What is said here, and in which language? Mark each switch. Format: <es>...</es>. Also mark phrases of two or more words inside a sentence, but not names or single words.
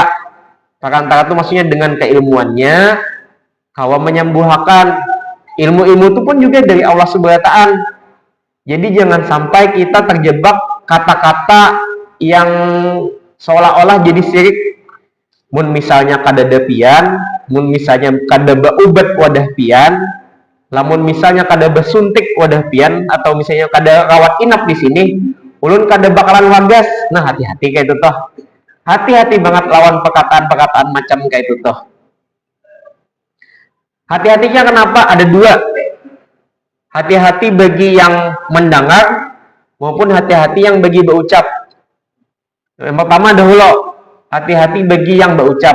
<id>Perantara itu maksudnya dengan keilmuannya kalau menyembuhkan. Ilmu-ilmu itu pun juga dari Allah</id> <ar>Subhanahu wa taala.</ar> <id>Jadi jangan sampai kita terjebak kata-kata yang seolah-olah jadi syirik.</id> <bjn>Mun misalnya kadada pian, mun misalnya kadada ubat wadah pian, lamun misalnya kadada suntik wadah pian, atau misalnya kada rawat inap di sini, ulun kada bakalan wagas. Nah, hati-hati kayak itu toh. Hati-hati banget lawan perkataan-perkataan macam kayak itu toh.</bjn> <id>Hati-hatinya kenapa? Ada 2. Hati-hati bagi yang mendengar maupun hati-hati yang bagi berucap. Yang pertama dahulu, hati-hati bagi yang berucap.</id>